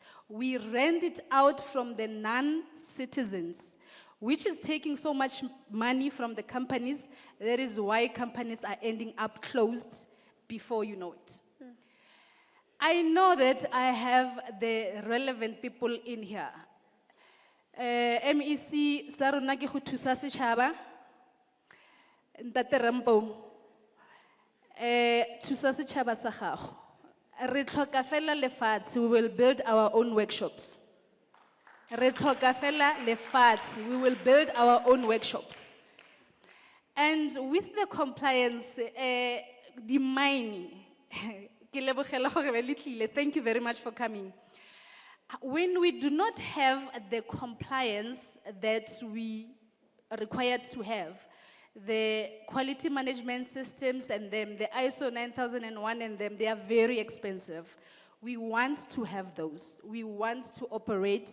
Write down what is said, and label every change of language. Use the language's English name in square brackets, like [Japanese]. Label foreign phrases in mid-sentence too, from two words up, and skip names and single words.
[English] We rent it out from the non-citizens, which is taking so much money from the companies. That is why companies are ending up closed before you know it. I know that I have the relevant people in here. [Tswana] MEC sa rona ke go thusa setšhaba. Ntate Rampo, thusa setšhaba sa gago. Re tlhoka fela lefatshe, [English] we will build our own workshops. [Tswana] Re tlhoka fela lefatshe, [English] we will build our own workshops. And with the compliance, the mining, [Tswana] ke lebogela gore be le tlile. [English] Thank you very much for coming. When we do not have the compliance that we are required to have, the quality management systems and them, the ISO 9001 and them, they are very expensive. We want to have those. We want to operate.